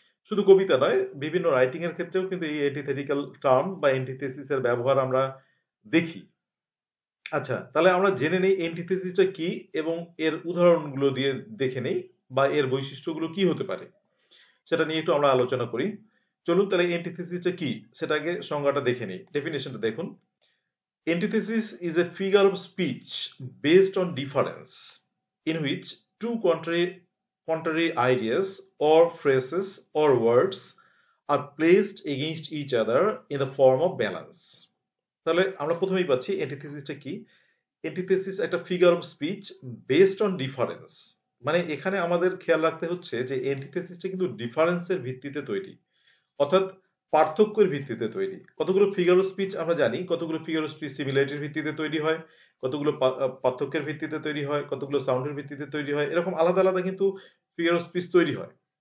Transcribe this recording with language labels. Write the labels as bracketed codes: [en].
[bn] শুধু কবিতা নয়, বিভিন্ন রাইটিং এর ক্ষেত্রেও কিন্তু এই অ্যান্টিথেটিক্যাল টার্ম বা অ্যান্টিথেসিস এর ব্যবহার আমরা দেখি। আচ্ছা, তাহলে আমরা জেনে নেই অ্যান্টিথেসিসটা কি এবং এর উদাহরণগুলো দিয়ে দেখে নেই বা এর বৈশিষ্ট্যগুলো কি হতে পারে সেটা নিয়ে একটু আমরা আলোচনা করি। চলুন তাহলে অ্যান্টিথেসিসটা কি সেটা আগে সংজ্ঞাটা দেখে নিই, ডেফিনেশনটা দেখুন। [en] Antithesis is a figure of speech based on difference, in which two contrary ideas or phrases or words are placed against each other in the form of balance. [bn] তাহলে আমরা প্রথমেই পাচ্ছি অ্যান্টিথেসিসটা কি। অ্যান্টিথেসিস একটা figure of speech based on difference. মানে এখানে আমাদের খেয়াল রাখতে হচ্ছে যে অ্যান্টিথেসিসটা কিন্তু ডিফারেন্সের ভিত্তিতে তৈরি, অর্থাৎ পার্থক্যের ভিত্তিতে তৈরি। কতগুলো ফিগার অফ স্পিচ আমরা জানি, কতগুলো ফিগার অফ স্পিচ সিমিলারিটির ভিত্তিতে তৈরি হয়, কতগুলো পার্থক্যের ভিত্তিতে তৈরি হয়, কতগুলো সাউন্ডের ভিত্তিতে তৈরি হয়, এরকম আলাদা আলাদা কিন্তু ফিগার অফ স্পিচ তৈরি হয়।